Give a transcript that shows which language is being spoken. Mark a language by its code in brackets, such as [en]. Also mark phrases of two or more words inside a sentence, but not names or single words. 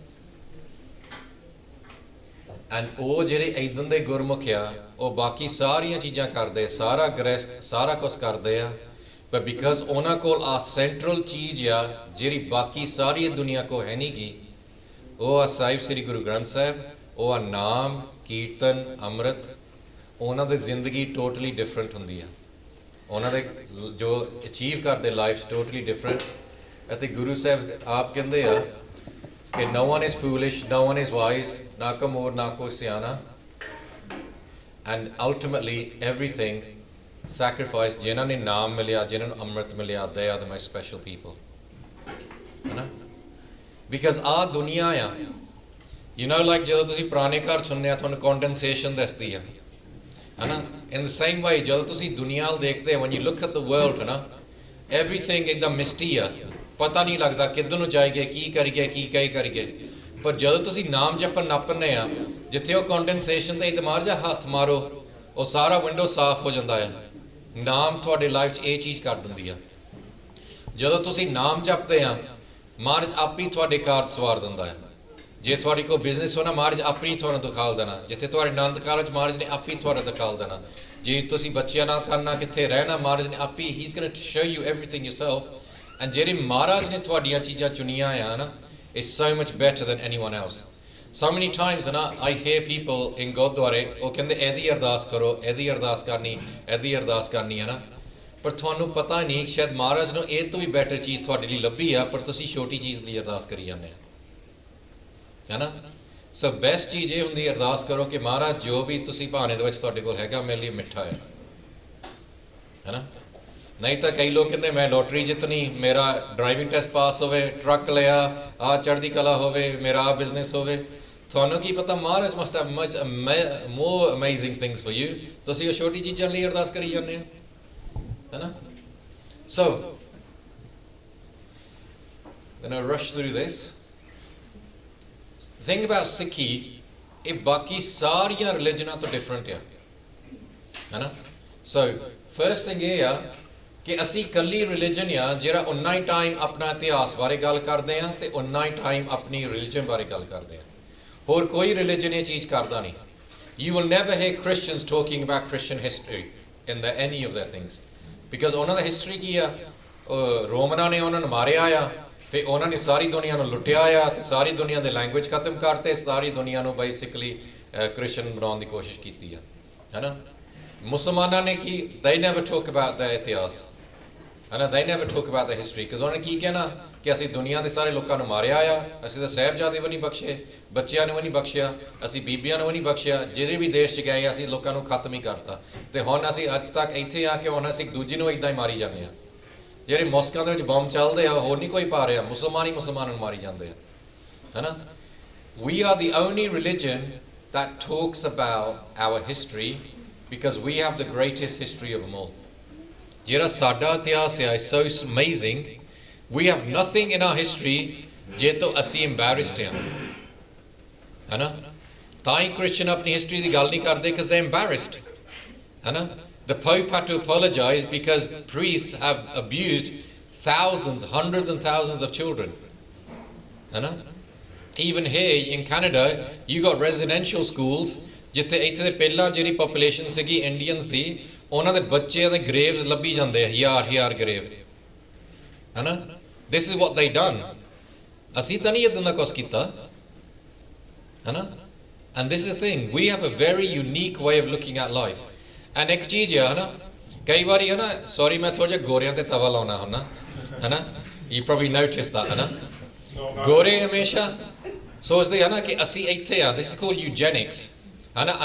[pa] ਐਂਡ ਉਹ ਜਿਹੜੇ ਇੱਦਾਂ ਦੇ ਗੁਰਮੁਖ ਆ ਉਹ ਬਾਕੀ ਸਾਰੀਆਂ ਚੀਜ਼ਾਂ ਕਰਦੇ, ਸਾਰਾ ਗ੍ਰਸਥ ਸਾਰਾ ਕੁਛ ਕਰਦੇ ਆ, ਪਰ ਬਿਕਾਜ਼ ਉਹਨਾਂ ਕੋਲ ਆ ਸੈਂਟਰਲ ਚੀਜ਼ ਆ ਜਿਹੜੀ ਬਾਕੀ ਸਾਰੀ ਦੁਨੀਆ ਕੋਲ ਹੈ ਨਹੀਂ ਗੀ, ਉਹ ਆ ਸਾਹਿਬ ਸ੍ਰੀ ਗੁਰੂ ਗ੍ਰੰਥ ਸਾਹਿਬ, ਉਹ ਆ ਨਾਮ, ਕੀਰਤਨ, ਅੰਮ੍ਰਿਤ। ਉਹਨਾਂ ਦੀ ਜ਼ਿੰਦਗੀ [en] totally different [pa] ਹੁੰਦੀ ਆ, ਉਹਨਾਂ ਦੇ ਜੋ ਅਚੀਵ ਕਰਦੇ [en] life totally different. [pa] ਅਤੇ ਗੁਰੂ ਸਾਹਿਬ ਆਪ ਕਹਿੰਦੇ ਆ ਕਿ [en] no one is foolish, no one is wise, [pa] ਨਾ ਕੋ ਮੂਰ ਨਾ ਕੋ ਸਿਆਣਾ, [en] and ultimately everything sacrifice [pa] ਜਿਨ੍ਹਾਂ ਨੇ ਨਾਮ ਮਿਲਿਆ, ਜਿਨ੍ਹਾਂ ਨੂੰ ਅੰਮ੍ਰਿਤ ਮਿਲਿਆ, [en] they are the most special people, [pa] ਹੈ ਨਾ। ਬਿਕਾਜ਼ ਆਹ ਦੁਨੀਆ ਆ, [en] you know, like [pa] ਜਦੋਂ ਤੁਸੀਂ ਪੁਰਾਣੇ ਘਰ ਸੁਣਦੇ ਆ ਤੁਹਾਨੂੰ ਕੰਡੈਂਸੇਸ਼ਨ ਦੱਸਦੀ ਆ, ਹੈ ਨਾ। [en] in the same way [pa] ਜਦੋਂ ਤੁਸੀਂ ਦੁਨੀਆ ਵੱਲ ਦੇਖਦੇ ਹੋ, [en] when you look at the world, [pa] ਹੈ ਨਾ, everything ਇੱਕਦਮ ਮਿਸਟੀ ਆ, ਪਤਾ ਨਹੀਂ ਲੱਗਦਾ ਕਿੱਧਰ ਨੂੰ ਜਾਈਏ, ਕੀ ਕਰੀਏ, ਕੀ ਕਰੀਏ। ਪਰ ਜਦੋਂ ਤੁਸੀਂ ਨਾਮ ਜਪਣ ਨੱਪਣੇ ਆ, ਜਿੱਥੇ ਉਹ ਕੰਡੈਂਸੇਸ਼ਨ ਤੇ ਇਤਮਾਰ ਜਾਂ ਹੱਥ ਮਾਰੋ, ਉਹ ਸਾਰਾ ਵਿੰਡੋ ਸਾਫ਼ ਹੋ ਜਾਂਦਾ ਆ। ਨਾਮ ਤੁਹਾਡੇ ਲਾਈਫ 'ਚ ਇਹ ਚੀਜ਼ ਕਰ ਦਿੰਦੀ ਆ। ਜਦੋਂ ਤੁਸੀਂ ਨਾਮ ਜਪਦੇ ਆ, ਮਹਾਰਾਜ ਆਪੇ ਤੁਹਾਡੇ ਕਾਰਜ ਸਵਾਰ ਦਿੰਦਾ ਹੈ। ਜੇ ਤੁਹਾਡੇ ਕੋਲ ਬਿਜ਼ਨਸ ਹੋਣਾ, ਮਹਾਰਾਜ ਆਪੇ ਹੀ ਤੁਹਾਨੂੰ ਦਿਖਾਲ ਦੇਣਾ। ਜਿੱਥੇ ਤੁਹਾਡੇ ਆਨੰਦ ਕਾਰਜ, ਮਹਾਰਾਜ ਨੇ ਆਪੇ ਤੁਹਾਡਾ ਦਿਖਾਲ ਦੇਣਾ। ਜੇ ਤੁਸੀਂ ਬੱਚਿਆਂ ਨਾਲ ਕਰਨਾ, ਕਿੱਥੇ ਰਹਿਣਾ, ਮਹਾਰਾਜ ਨੇ ਆਪੇ ਹੀ [en] he's going to show you everything yourself। [pa] And ਜਿਹੜੇ ਮਹਾਰਾਜ ਨੇ ਤੁਹਾਡੀਆਂ ਚੀਜ਼ਾਂ ਚੁਣੀਆਂ ਆ ਨਾ, [en] is so much better than anyone else. So many times [pa] ਨਾ [en] I hear people in [pa] ਗੁਰਦੁਆਰੇ, ਉਹ ਕਹਿੰਦੇ ਇਹਦੀ ਅਰਦਾਸ ਕਰੋ, ਇਹਦੀ ਅਰਦਾਸ ਕਰਨੀ, ਇਹਦੀ ਅਰਦਾਸ ਕਰਨੀ, ਹੈ ਨਾ। ਪਰ ਤੁਹਾਨੂੰ ਪਤਾ ਨਹੀਂ ਸ਼ਾਇਦ ਮਹਾਰਾਜ ਨੂੰ ਇਹ ਤੋਂ ਵੀ ਬੈਟਰ ਚੀਜ਼ ਤੁਹਾਡੇ ਲਈ ਲੱਭੀ ਆ, ਪਰ ਤੁਸੀਂ ਛੋਟੀ ਚੀਜ਼ ਦੀ ਅਰਦਾਸ ਕਰੀ ਜਾਂਦੇ ਆ, ਹੈ ਨਾ। ਸੋ ਬੈਸਟ ਚੀਜ਼ ਇਹ ਹੁੰਦੀ ਅਰਦਾਸ ਕਰੋ ਕਿ ਮਹਾਰਾਜ ਜੋ ਵੀ ਤੁਸੀਂ ਭਾਣੇ ਦੇ ਵਿੱਚ ਤੁਹਾਡੇ ਕੋਲ ਹੈਗਾ ਮੇਰੇ ਲਈ ਮਿੱਠਾ ਹੈ ਨਾ। ਨਹੀਂ ਤਾਂ ਕਈ ਲੋਕ ਕਹਿੰਦੇ ਮੈਂ ਲੋਟਰੀ ਜਿੱਤਣੀ, ਮੇਰਾ [en] driving test [pa] ਪਾਸ ਹੋਵੇ, ਟਰੱਕ ਲਿਆ, ਆਹ ਚੜ੍ਹਦੀ ਕਲਾ ਹੋਵੇ, ਮੇਰਾ ਆਹ ਬਿਜ਼ਨਸ ਹੋਵੇ। ਤੁਹਾਨੂੰ ਕੀ ਪਤਾ ਮਹਾਰਾਜ [en] must have much more amazing things for you. [pa] ਤੁਸੀਂ ਉਹ ਛੋਟੀ ਚੀਜ਼ਾਂ ਲਈ ਅਰਦਾਸ ਕਰੀ ਜਾਂਦੇ ਹੋ, ਹੈ ਨਾ। ਸੋ [en] when I rush through this, the thing about [pa] ਸਿੱਖੀ, ਇਹ ਬਾਕੀ ਸਾਰੀਆਂ ਰਿਲੀਜਨਾਂ ਤੋਂ ਡਿਫਰੈਂਟ ਆ, ਹੈ ਨਾ। [en] so first thing [pa] ਇਹ ਆ ਕਿ ਅਸੀਂ ਇਕੱਲੀ ਰਿਲੀਜਨ ਆ ਜਿਹੜਾ ਉਨਾ ਹੀ ਟਾਈਮ ਆਪਣਾ ਇਤਿਹਾਸ ਬਾਰੇ ਗੱਲ ਕਰਦੇ ਆ ਤੇ ਉਨਾ ਹੀ ਟਾਈਮ ਆਪਣੀ ਰਿਲੀਜਨ ਬਾਰੇ ਗੱਲ ਕਰਦੇ ਆ। ਹੋਰ ਕੋਈ ਰਿਲੀਜਨ ਇਹ ਚੀਜ਼ ਕਰਦਾ ਨਹੀਂ। [en] You will never hear Christians talking about Christian history in any of their things, because [pa] ਉਹਨਾਂ ਦਾ ਹਿਸਟਰੀ ਕੀ ਆ, ਰੋਮਨਾਂ ਨੇ ਉਹਨਾਂ ਨੂੰ ਮਾਰਿਆ ਆ, ਫਿਰ ਉਹਨਾਂ ਨੇ ਸਾਰੀ ਦੁਨੀਆ ਨੂੰ ਲੁੱਟਿਆ ਆ ਤੇ ਸਾਰੀ ਦੁਨੀਆ ਦੇ ਲੈਂਗੁਏਜ ਖਤਮ ਕਰਤੇ, ਸਾਰੀ ਦੁਨੀਆ ਨੂੰ ਬੇਸਿਕਲੀ ਕ੍ਰਿਸਚਨ ਬਣਾਉਣ ਦੀ ਕੋਸ਼ਿਸ਼ ਕੀਤੀ ਆ, ਹੈ ਨਾ। ਮੁਸਲਮਾਨਾਂ ਨੇ ਕੀ, [en] they never talk about their [pa] ਇਤਿਹਾਸ, ਹੈ ਨਾ, [en] they never talk about the history, because [pa] ਉਹਨਾਂ ਨੇ ਕੀ ਕਹਿਣਾ ਕਿ ਅਸੀਂ ਦੁਨੀਆ ਦੇ ਸਾਰੇ ਲੋਕਾਂ ਨੂੰ ਮਾਰਿਆ ਆ, ਅਸੀਂ ਤਾਂ ਸਾਹਿਬਜ਼ਾਦੇ ਵੀ ਨਹੀਂ ਬਖਸ਼ੇ, ਬੱਚਿਆਂ ਨੂੰ ਵੀ ਨਹੀਂ ਬਖਸ਼ਿਆ, ਅਸੀਂ ਬੀਬੀਆਂ ਨੂੰ ਵੀ ਨਹੀਂ ਬਖਸ਼ਿਆ, ਜਿਹੜੇ ਵੀ ਦੇਸ਼ 'ਚ ਗਏ ਅਸੀਂ ਲੋਕਾਂ ਨੂੰ ਖਤਮ ਹੀ ਕਰਤਾ। ਤੇ ਹੁਣ ਅਸੀਂ ਅੱਜ ਤੱਕ ਇੱਥੇ ਆ ਕੇ ਹੁਣ ਅਸੀਂ ਇੱਕ ਦੂਜੇ ਨੂੰ ਇੱਦਾਂ ਹੀ ਮਾਰੀ ਜਾਂਦੇ ਹਾਂ। ਜਿਹੜੇ ਮੋਸਕਾਂ ਦੇ ਵਿੱਚ ਬੰਬ ਚੱਲਦੇ ਆ, ਹੋਰ ਨਹੀਂ ਕੋਈ ਪਾ ਰਿਹਾ, ਮੁਸਲਮਾਨ ਹੀ ਮੁਸਲਮਾਨਾਂ ਨੂੰ ਮਾਰੀ ਜਾਂਦੇ ਆ, ਹੈ ਨਾ। [en] We are the only religion that talks about our history, because we have the greatest history of them all. [pa] ਜਿਹੜਾ ਸਾਡਾ ਇਤਿਹਾਸ ਹੈ [en] is so amazing. We have nothing in our history [pa] ਜੇ ਤੋਂ ਅਸੀਂ embarrassed ਹਾਂ, ਹੈ ਨਾ? ਤਾਂ ਹੀ ਕ੍ਰਿਸਚਨ ਆਪਣੀ ਹਿਸਟਰੀ ਦੀ ਗੱਲ ਨਹੀਂ ਕਰਦੇ [en] because they're embarrassed, [pa] ਹੈ ਨਾ? [en] The Pope had to apologize because priests have abused thousands, hundreds and thousands of children, [pa] ਹੈ ਨਾ? [en] Even here in Canada, you got residential schools [pa] ਜਿੱਥੇ ਇੱਥੇ ਦੇ ਪਹਿਲਾਂ ਜਿਹੜੀ ਪੋਪੂਲੇਸ਼ਨ ਸੀਗੀ ਇੰਡੀਅਨਸ ਦੀ, ਉਹਨਾਂ ਦੇ ਬੱਚਿਆਂ ਦੇ ਗ੍ਰੇਵਸ ਲੱਭੀ ਜਾਂਦੇ ਹਜ਼ਾਰ ਗ੍ਰੇਵ, ਹੈ ਨਾ? [en] This is what they done. [pa] ਅਸੀਂ ਤਾਂ ਨਹੀਂ ਇੱਦਾਂ ਦਾ ਕੁਛ ਕੀਤਾ, ਹੈ ਨਾ? [en] And this is the thing, we have a very unique way of looking at life. [pa] And ਇੱਕ ਚੀਜ਼ ਹੈ ਨਾ, ਕਈ ਵਾਰੀ ਹੈ ਨਾ, ਸੌਰੀ ਮੈਂ ਥੋੜ੍ਹਾ ਜਿਹਾ ਗੋਰਿਆਂ ਤੇ ਤਵਾ ਲਾਉਣਾ ਹੁੰਦਾ, ਹੈ ਨਾ? [en] You probably noticed that, [pa] ਹੈ ਨਾ? ਗੋਰੇ ਹਮੇਸ਼ਾ ਸੋਚਦੇ ਆ ਨਾ ਕਿ ਅਸੀਂ ਇੱਥੇ ਆ, [en] this is called eugenics, [pa] ਹੈ ਨਾ?